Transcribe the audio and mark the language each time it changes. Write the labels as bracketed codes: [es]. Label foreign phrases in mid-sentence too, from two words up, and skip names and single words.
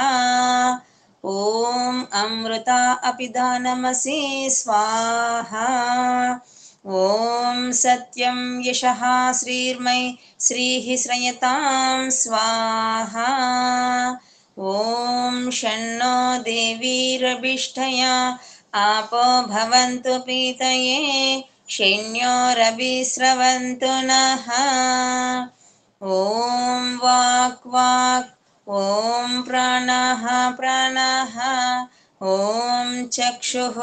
[sa] ఓం అమృత అపిదానమసి స్వాహా. ఓం సత్యం యశః శ్రీర్మై శ్రీః శ్రయతాం స్వాహా. ఓం షన్నో దేవీరభిష్టయా आपो भवन्तु पीतये शैन्योरभिस्रवन्तु नः. ॐ वाक् वाक्, ॐ प्राणः प्राणः, ॐ चक्षुः